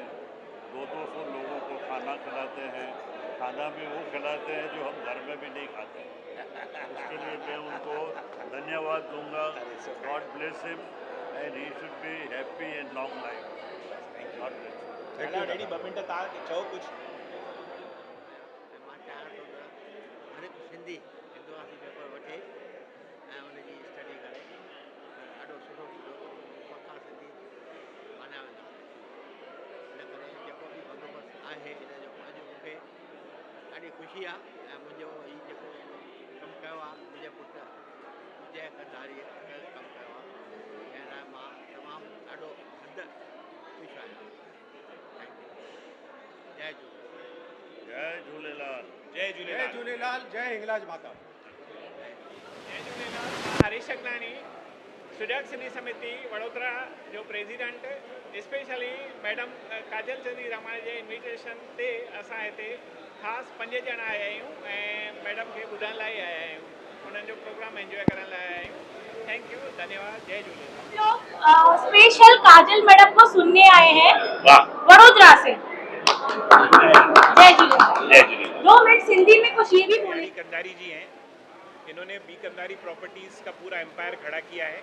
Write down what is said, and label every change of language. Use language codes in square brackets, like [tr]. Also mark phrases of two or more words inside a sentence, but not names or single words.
[hi] 200 लोगों को खाना खिलाते हैं। खाना भी वो खिलाते हैं जो हम घर में भी नहीं खाते। उसके लिए मैं उनको धन्यवाद दूंगा। [en] God bless him and he should be happy and long life. God bless. [sd] हेलो रेडी 2 मिनट था चओ कुछ। मां चाहियां थो त हर हिकु सिंधी हिंदुवासी पेपर वठे ऐं उनजी स्टडी करे। ॾाढो सुठो पक्का सिंधी मञा वेंदा। इन करे जेको बि बंदोबस्तु आहे इन जो अॼु मूंखे ॾाढी ख़ुशी आहे ऐं मुंहिंजो हीउ जेको कमु कयो आहे मुंहिंजे पुटु जय कंधारीअ कमु कयो आहे, जंहिं लाइ मां तमामु ॾाढो हद ख़ुशि आहियां। जय झूलेलाल। जय झूलेलाल। जय जय झूलेलाल। झूलेलाल। जय हिंगलाज माता। जय झूलेलाल। हरीश अगनानी, सुजाग सिंधी समिति वडोदरा जो प्रेसिडेंट। स्पेशली मैडम काजल चंदीरामानी जे इन्विटेशन ते असां हिते ख़ासि 5 ॼणा आया आहियूं ऐं मैडम खे ॿुधण लाइ आया आहियूं। उन्हनि जो प्रोग्राम एंजॉय करण लाइ आया आहियूं। [en] thank you, [sd] धन्यवाद। जय झूलेलाल। [hi] लोग स्पेशल काजल मैडम को सुनने आए हैं वडोदरा से। जय झूलेलाल। 2 मिनट सिंधी में कुछ ये भी बोले। कंधारी जी हैं, इन्होंने बी कंधारी प्रॉपर्टीज़ का पूरा एम्पायर खड़ा किया है।